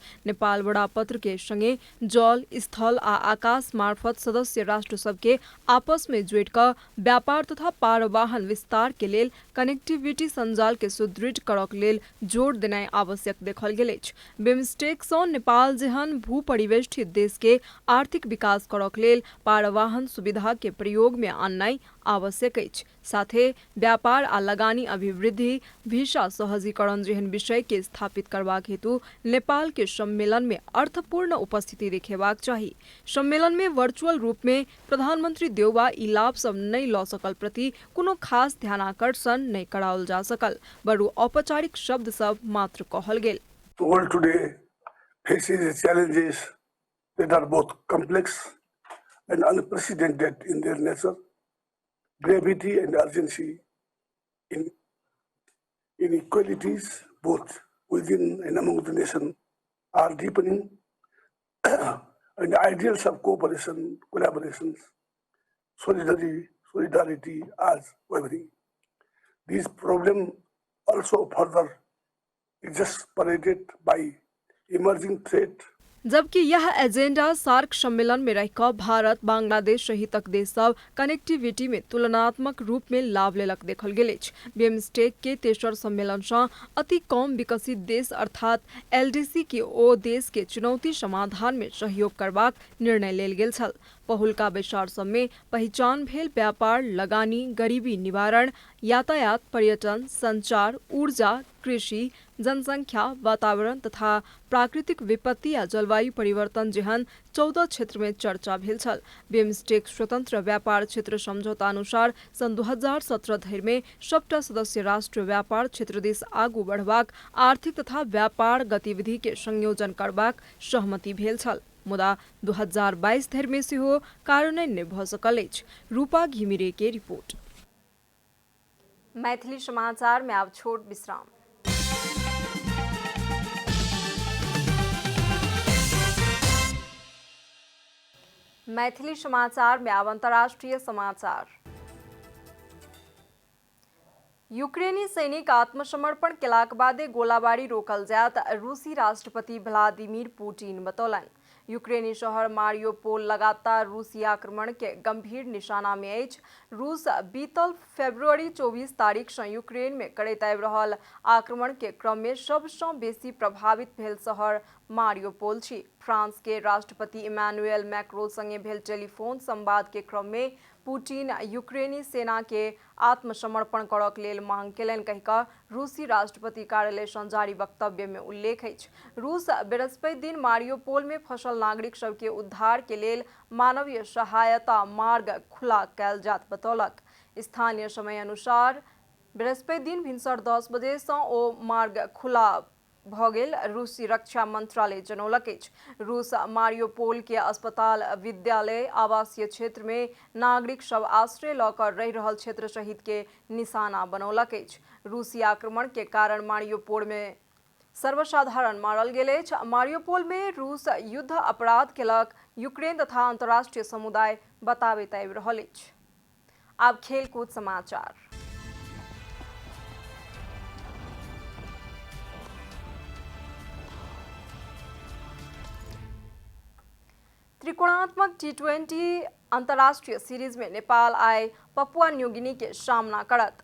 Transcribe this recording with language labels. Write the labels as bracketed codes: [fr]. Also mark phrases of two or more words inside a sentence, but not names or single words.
[mai] नेपाल बड़ापत्र के संगे जल, स्थल आ आकाश मार्फत सदस्य राष्ट्र सब के आपस में जोड़ क व्यापार तथा पारवाहन विस्तार के लेल कनेक्टिविटी संजाल के सुदृढ़ करक लेल जोर देनाइ आवश्यक देखल गेल अछि। बिमस्टेक सँ नेपाल जेहन भू परिवेष्टित देश के आर्थिक विकास करक लेल पारवाहन सुविधा के प्रयोग में आननाइ आवश्यक अछि। साथे व्यापार आ लगानी अभिवृद्धि, वीसा सहजीकरण जेहन विषय के स्थापित करबाक हेतु नेपाल के सम्मेलन में अर्थपूर्ण उपस्थिति देखेबाक चाही। सम्मेलन में वर्चुअल रूप में प्रधानमंत्री देउबा ई लाभ सब नहीं ल सकल प्रति कोनो खास ध्यानाकर्षण नहीं कराओल जा सकल, बरु औपचारिक शब्द सब मात्र कहल गेल। [en] The world today faces challenges that are both complex and unprecedented in their nature. Gravity and urgency in inequalities, both within and among the nation, are deepening, and the ideals of cooperation, collaborations, solidarity are wavering. These problems also further exacerbated by emerging threat. [mai] जबकि यह एजेंडा सार्क सम्मेलन में रहकर भारत, बांग्लादेश सहितक देश सब कनेक्टिविटी में तुलनात्मक रूप में लाभ लेलक देखल गेल अछि। बिमस्टेक के तेसर सम्मेलन से अति कम विकसित देश अर्थात एलडीसी के ओ देश के चुनौती समाधान में सहयोग करबाक निर्णय लेल गेल छल। पहिलका बैसार सब में पहचान भेल व्यापार, लगानी, गरीबी निवारण, यातायात, पर्यटन, संचार, ऊर्जा, कृषि, जनसंख्या, वातावरण तथा प्राकृतिक विपत्ति या जलवायु परिवर्तन जेहन 14 क्षेत्र में चर्चा भेल छल। बिमस्टेक स्वतंत्र व्यापार क्षेत्र समझौता अनुसार सन 2017 धरि में सबटा सदस्य राष्ट्र व्यापार क्षेत्र दिस आगू बढ़बाक आर्थिक तथा व्यापार गतिविधि के संयोजन करबाक सहमति भेल छल। मुदा 2022 धरि में सेहो कार्यान्वयन नहि भऽ सकल अछि। रूपा घिमिरे के रिपोर्ट। मैथिली समाचार में अब छोट विश्राम। मैथिली समाचार में अब अंतर्राष्ट्रीय समाचार। यूक्रेनी सैनिक आत्मसमर्पण केलाक बादे गोलाबारी रोकल जायत रूसी राष्ट्रपति व्लादिमीर पुतिन बतौलन। यूक्रेनी शहर मारियोपोल लगातार रूसी आक्रमण के गंभीर निशाना में अछि। रूस बीतल फरवरी 24 तारीख से यूक्रेन में करैत आबि रहल आक्रमण के क्रम में सबसँ बेसी प्रभावित भेल शहर मारियोपोल छी। फ्रांस के राष्ट्रपति इमैनुएल मैक्रों संगे भेल टेलीफोन संवाद के क्रम में पुतिन यूक्रेनी सेना के आत्मसमर्पण करक लेल मांग केलनि कहि कऽ रूसी राष्ट्रपति कार्यालय सँ जारी वक्तव्य में उल्लेख अछि। रूस बृहस्पति दिन मारियोपोल में फंसल नागरिक सब के उद्धार के लेल मानवीय सहायता मार्ग खुला कयल जात बतौलक। स्थानीय समय अनुसार बृहस्पति दिन भिनसर 10 बजे सँ ओ मार्ग खुला भऽ गेल, रूसी रक्षा मंत्रालय जनौलक अछि। रूस मारियोपोल के अस्पताल, विद्यालय, आवासीय क्षेत्र में नागरिक सब आश्रय लऽ कऽ रहि रहल क्षेत्र सहित के निशाना बनौलक अछि। रूसी आक्रमण के कारण मारियोपोल में सर्वसाधारण मारल गेल अछि। मारियोपोल में रूस युद्ध अपराध केलक यूक्रेन तथा अंतर्राष्ट्रीय समुदाय बताबैत आबि रहल अछि। आब खेलकूद समाचार। त्रिकोणात्मक T20 अंतर्राष्ट्रीय सीरीज में नेपाल आइ पपुआ न्यू गिनी के सामना करत।